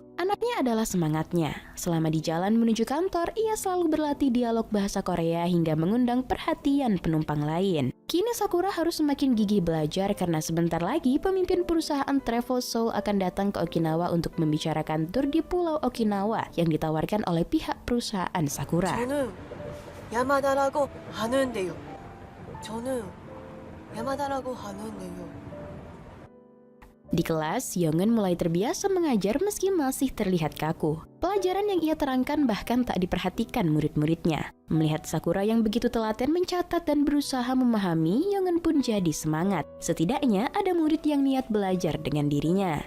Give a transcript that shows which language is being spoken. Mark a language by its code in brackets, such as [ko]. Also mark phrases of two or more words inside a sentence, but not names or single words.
[id] Anaknya adalah semangatnya. Selama di jalan menuju kantor, ia selalu berlatih dialog bahasa Korea hingga mengundang perhatian penumpang lain. Kini Sakura harus semakin gigih belajar karena sebentar lagi pemimpin perusahaan Travel Seoul akan datang ke Okinawa untuk membicarakan tur di Pulau Okinawa yang ditawarkan oleh pihak perusahaan Sakura. [ko] 저는 야마다라고 하는데요. 저는 야마다라고 하는데요. [id] Di kelas, Yongen mulai terbiasa mengajar meski masih terlihat kaku. Pelajaran yang ia terangkan bahkan tak diperhatikan murid-muridnya. Melihat Sakura yang begitu telaten mencatat dan berusaha memahami, Yongen pun jadi semangat. Setidaknya ada murid yang niat belajar dengan dirinya.